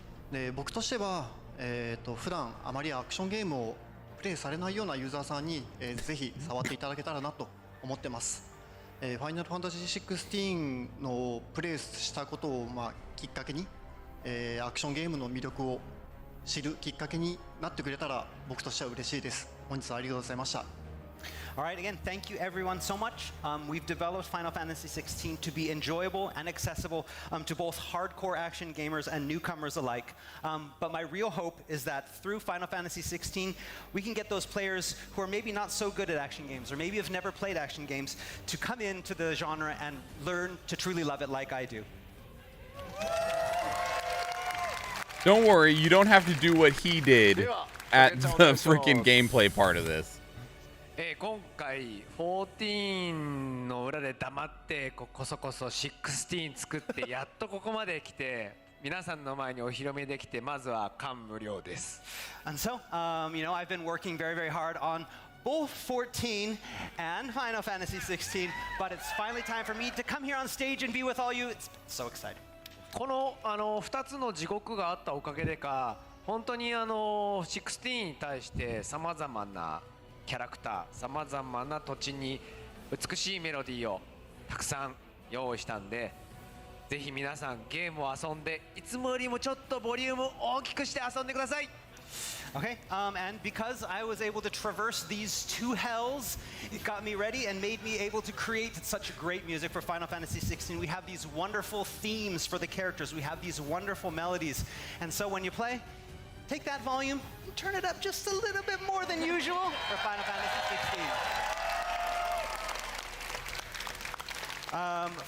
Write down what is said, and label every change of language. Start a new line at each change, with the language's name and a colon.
Japanese: で、僕としては、普段あまりアクションゲームをプレイされないようなユーザーさんに、ぜひ触っていただけたらなと思ってます。ファイナルファンタジー16のプレイしたことを、きっかけに、アクションゲームの魅力を知るきっかけになってくれたら僕としては嬉しいです。本日はありがとうございました。
English: All right, again, thank you everyone so much. We've developed Final Fantasy XVI to be enjoyable and accessible to both hardcore action gamers and newcomers alike. But my real hope is that through Final Fantasy XVI, we can get those players who are maybe not so good at action games or maybe have never played action games to come into the genre and learn to truly love it like I do. Don't worry, you don't have to do what he did at the freaking gameplay part of this.
Japanese: 今回14の裏で黙ってこそこそ16作ってやっとここまで来て皆さんの前にお披露目できてまずは感無量です。
English: And so, you know, I've been working very, very hard on both 14 and Final Fantasy 16, but it's finally time for me to come here on stage and be with all you. It's so exciting.
Japanese: この2つの地獄があったおかげでか本当に16に対してさまざまなキャラクターさまざまな土地に美しいメロディーをたくさん用意したんでぜひ皆さんゲームを遊んでいつもよりもちょっとボリューム大きくして遊んでください。
English: Okay, and because I was able to traverse these two hells, it got me ready and made me able to create such great music for Final Fantasy 16. We have these wonderful themes for the characters. We have these wonderful melodies. And so when you play, take that volume and turn it up just a little bit more than usual for Final Fantasy 16.